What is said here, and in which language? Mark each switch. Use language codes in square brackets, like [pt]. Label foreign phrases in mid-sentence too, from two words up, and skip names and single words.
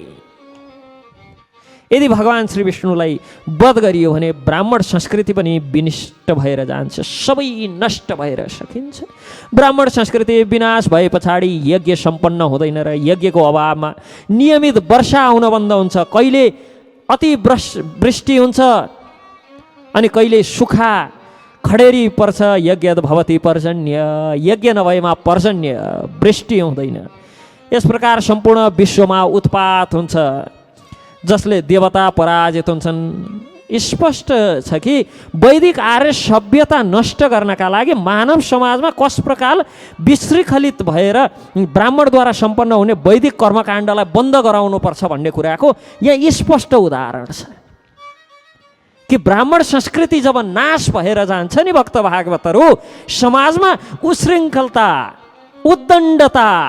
[ne] यदि भगवान् श्री विष्णुलाई वध गरियो भने ब्राह्मण संस्कृति पनि विनिष्ट भएर जान्छ, सबै नष्ट भएर सकिन्छ। ब्राह्मण संस्कृति विनाश भए पछाडि यज्ञ सम्पन्न हुँदैन र यज्ञको अभावमा नियमित वर्षा आउन बन्द हुन्छ। कहिले अति वृष्टि हुन्छ अनि कहिले सुखा खडेरी पर्छ। [sa] यज्ञ भवति पर्जन्य, [ne] यज्ञ नभएमा पर्जन्य, वृष्टि हुँदैन। यस प्रकार सम्पूर्ण विश्वमा उत्पात हुन्छ जसले देवता पराजित हुन्छन्। स्पष्ट छ कि वैदिक आर्य सभ्यता नष्ट गर्नका लागि मानव समाजमा कस प्रकार विशृङ्खलित भएर ब्राह्मणद्वारा सम्पन्न हुने वैदिक कर्मकाण्डलाई बन्द गराउनुपर्छ भन्ने कुराको यहाँ स्पष्ट उदाहरण छ कि ब्राह्मण संस्कृति जब नाश भएर जान्छ नि भक्त भागवतहरू, समाजमा उशृङ्खलता, उद्दण्डता,